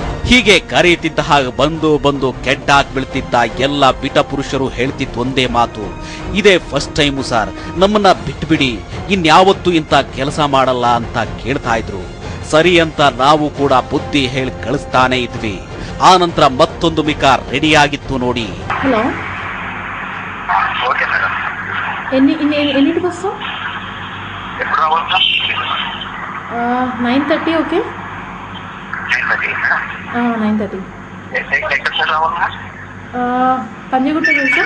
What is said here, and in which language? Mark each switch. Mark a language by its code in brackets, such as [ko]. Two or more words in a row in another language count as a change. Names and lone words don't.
[kn] ಹೀಗೆ ಕರೆಯುತ್ತಿದ್ದ ಹಾಗೆ ಬಂದು ಕೆಟ್ಟಾಕ್ ಬೀಳ್ತಿದ್ದ ಎಲ್ಲ ಬಿಟ ಪುರುಷರು ಹೇಳ್ತಿತ್ತು ಒಂದೇ ಮಾತು, ಇದೇ [en] first time sir, [kn] ನಮ್ಮನ್ನ ಬಿಟ್ಬಿಡಿ, ಇನ್ಯಾವತ್ತೂ ಇಂಥ ಕೆಲಸ ಮಾಡಲ್ಲ ಅಂತ ಕೇಳ್ತಾ ಇದ್ರು. ಸರಿ ಅಂತ ನಾವು ಕೂಡ ಬುದ್ಧಿ ಹೇಳಿ ಕಳಿಸ್ತಾನೆ ಇದ್ವಿ. ಆ ನಂತರ ಮತ್ತೊಂದು ಮಿಕ ರೆಡಿ ಆಗಿತ್ತು ನೋಡಿ. [te] హలో [en] okay madam. [te] ఎన్నింటికి వస్తావు? ఎప్పుడు రావాలి? 9:30. ఓకే 9:30 మేడం. 9:30. ఎక్కడ సార్ రావాలి మేడం? పంజగుట్ట తెలుసా?